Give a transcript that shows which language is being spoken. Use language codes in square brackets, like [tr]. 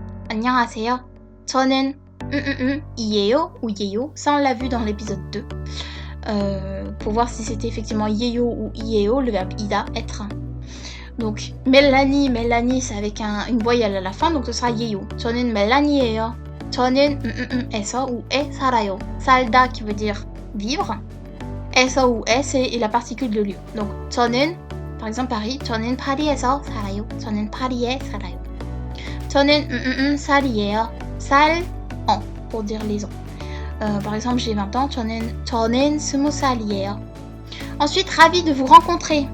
[ko] 안녕하세요. 저는 이에요 [fr] ou 예요, ça on l'a vu dans l'épisode 2. Pour voir si c'était effectivement 예요 ou 이에요, le verbe ida, être. Donc 멜라니 c'est avec une voyelle à la fin, donc ce sera 예요. [ko] 저는 멜라니예요. 저는 에서 ou 에 살아요. [fr] 살다 qui veut dire vivre. 에서 ou 에 c'est la particule de lieu. Donc 저는, par exemple Paris, [ko] 저는 파리에서 살아요. 저는 파리에 살아요. 저는 살이에요. [fr] 살 an pour dire les ans. Par exemple, j'ai 20 ans, [ko] 저는 20살이에요. [fr] Ensuite, ravi de vous rencontrer.